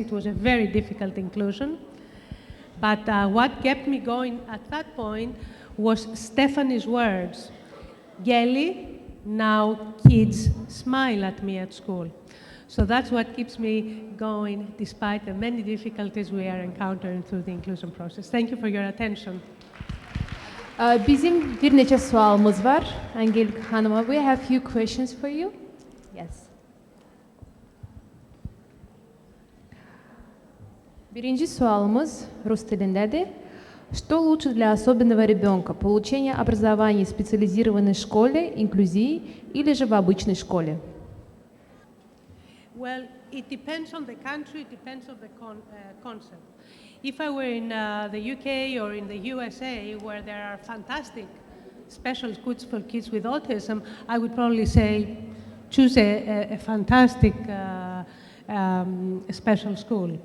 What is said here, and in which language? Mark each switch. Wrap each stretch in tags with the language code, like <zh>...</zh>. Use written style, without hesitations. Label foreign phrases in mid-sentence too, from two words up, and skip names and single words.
<en>It was a very difficult inclusion. But what kept me going at that point was Stephanie's words. Geli, now kids smile at me at school. So that's what keeps me going despite the many difficulties we are encountering through the inclusion process. Thank you for your attention.</en> <az>Bizim bir neçə sualımız var. Angeliki Hanım'a,</az> <en>we have few questions for you. Yes.</en> <az>Birinci sualımız Rus dilindədir.</az> <ru>Что лучше для особенного ребенка? Получение образования в специализированной школе, инклюзии или же в обычной школе?</ru> <en>Well, it depends on the country, it depends on the concept. If I were in the UK or in the USA, where there are fantastic special schools for kids with autism, I would probably say choose a fantastic special school.</en>